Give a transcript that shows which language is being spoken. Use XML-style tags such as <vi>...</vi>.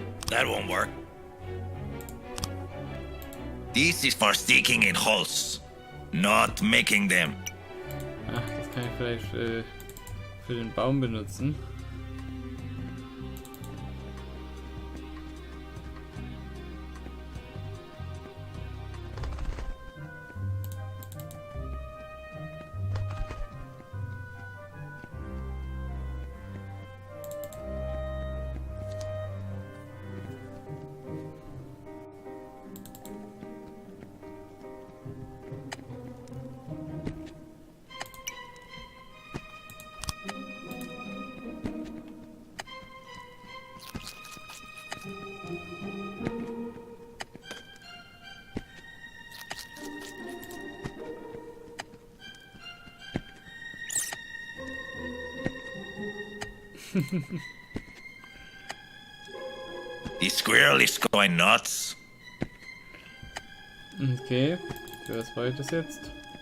<en>That won't work. This is for sticking in holes, not making them.</en> <de>Ach, das kann ich vielleicht für den Baum benutzen.</de> <en>The squirrel is going nuts.</en> <de>Okay, für was war das jetzt?</de>